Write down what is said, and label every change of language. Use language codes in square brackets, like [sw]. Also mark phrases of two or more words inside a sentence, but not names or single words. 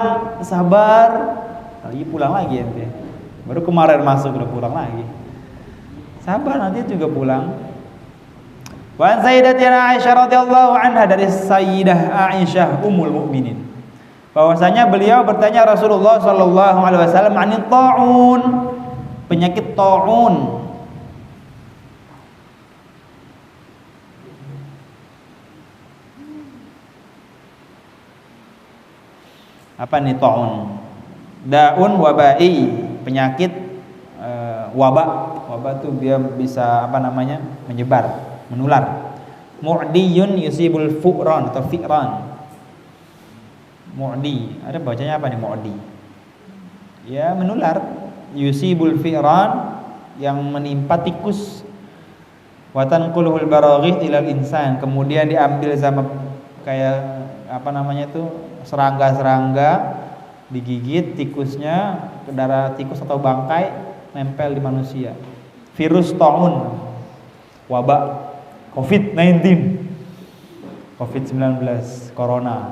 [id] Sabar. Lagi pulang lagi ente. Baru kemarin masuk udah pulang lagi. Sabar nanti juga pulang. Wa Sayyidatina Aisyah [ar] radhiyallahu anha, [id] dari Sayyidah Aisyah [ar] ummul mukminin, [id] bahwasanya beliau bertanya Rasulullah [ar] sallallahu alaihi wasallam anit taun, [id] penyakit taun. Apa nih taun? Daun wabai, penyakit wabak tuh dia bisa menyebar, menular. [ar] Mu'diyun yusibul fu'ran atau fi'ran. [id] Mu'di, ada bacanya apa nih mu'di? Ya menular. [ar] Yusibul fi'ran, [id] yang menimpa tikus. [ar] Wa tanquluhul baraghith ilal insan, [id] kemudian diambil sama kayak serangga-serangga, digigit tikusnya ke darah tikus atau bangkai, nempel di manusia. Virus taun, wabak COVID-19, corona.